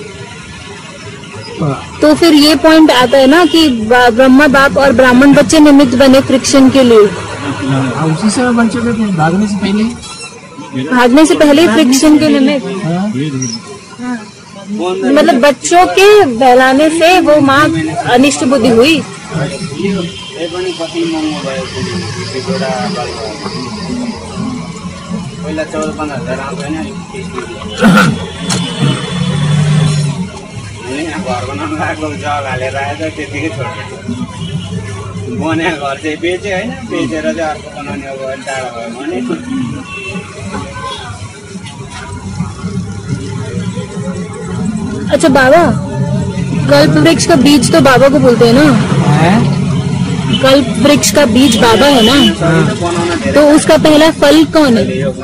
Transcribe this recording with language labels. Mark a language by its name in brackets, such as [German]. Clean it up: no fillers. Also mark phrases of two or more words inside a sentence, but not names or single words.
[Hindi] तो फिर ये पॉइंट आता है ना कि ब्रह्मा बाप और ब्राह्मण बच्चे निमित्त बने फ्रिक्शन के लिए। उसी से बन चुके थे भागने से पहले ही फ्रिक्शन के निमित्त। मतलब बच्चों के बहलाने से वो माँ अनिष्ट बुद्धि हुई। [Nepali] पहिला 14-15 हजार आउँदैन घर बनाउनु भएको जग हालेर आएछ त्यतिकै छोड्छ। बनाएको घर चाहिँ बेच्यो होइन, बेचेर चाहिँ अर्को बनाउने अब टाढा भयो भने। [Hindi] अच्छा बाबा, कल्प वृक्ष का बीज तो बाबा को बोलते हैं ना? कल्प वृक्ष का बीज बाबा है ना, तो उसका पहला फल कौन है?